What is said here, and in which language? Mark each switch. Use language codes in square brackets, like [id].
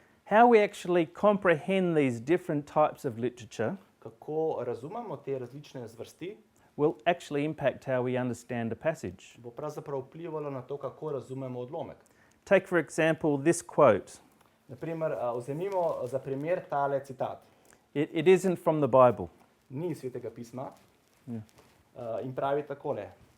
[en] How we actually comprehend these different types of literature [sl] Kako razumemo te različne zvrsti, [en] will actually impact how we understand a passage. [sl] bo pravzaprav vplivalo na to, kako razumemo odlomek. [en] Take, for example, this quote. [sl] Naprimer, vzemimo za primer tale citat. [en] It isn't from the Bible. [sl] Ni iz Svetega pisma in pravi takole.